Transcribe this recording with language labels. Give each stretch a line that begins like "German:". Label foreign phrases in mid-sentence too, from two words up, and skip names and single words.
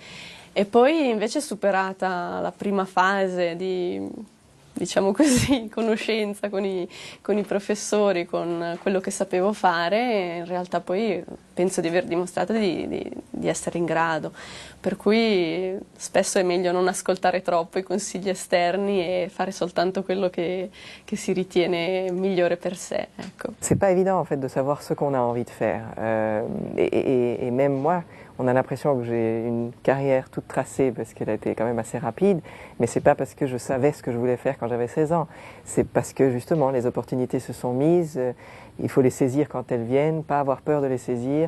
Italian: E poi invece superata la prima fase di, diciamo così, conoscenza con i professori, con quello che sapevo fare, in realtà poi penso di aver dimostrato di essere in grado. Per cui spesso è meglio non ascoltare troppo i consigli esterni e fare soltanto quello che si ritiene migliore per sé. Ecco.
French: C'est pas évident en fait de savoir ce qu'on a envie de faire. Et même moi, on a l'impression que j'ai une carrière toute tracée parce qu'elle a été quand même assez rapide, mais c'est pas parce que je savais ce que je voulais faire quand j'avais 16 ans. C'est parce que justement les opportunités se sont mises, il faut les saisir quand elles viennent, pas avoir peur de les saisir.